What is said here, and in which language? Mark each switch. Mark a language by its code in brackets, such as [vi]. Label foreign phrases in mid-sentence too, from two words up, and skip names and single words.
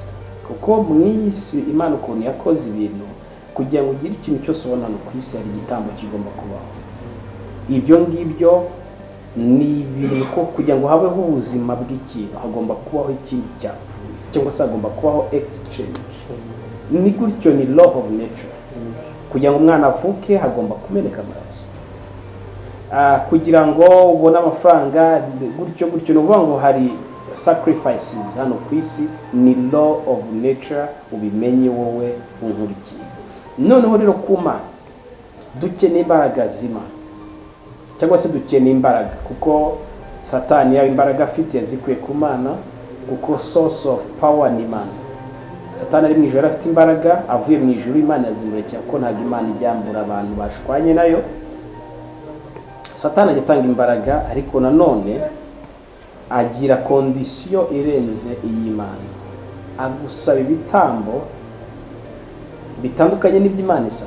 [rw] Kuko mu isi Imana ukuntu yakoze ibintu, kugira ngo ugire ikintu cyose ubona ku isi hari igitambo kigomba kubaho. Ibyo ngibyo ni ibintu ko kugira ngo habeho ubuzima bw'ikintu hagomba kubaho ikindi cyapfuye, cyangwa se hagomba kubaho exchange. Ni gutyo, ni [en] law of nature. [rw] Kugira ngo umwana avuke hagomba kumeneka amaraso. Kugira ngo ubone amafaranga gutyo ni ukuvuga ngo hari sacrifices hano ku isi, ni [en] law of nature, [rw] ubimenye wowe unkurikiye. Noneho rero ku Mana dukeneye imbaraga z'Imana, cyangwa se dukeneye imbaraga, kuko Satani yawe imbaraga afite yazikuye ku Mana, kuko [en] source of power [rw] ni Imana. Satani ari mu ijuru afite imbaraga, avuye mu ijuru Imana yazimurikira, ko ntabwo Imana ijyambura abantu bashwanye nayo. Satani agatanga imbaraga, ariko nanone agira kondisiyo irenze iy'Imana, agusaba ibitambo bitandukanye n'iby'Imana isaba.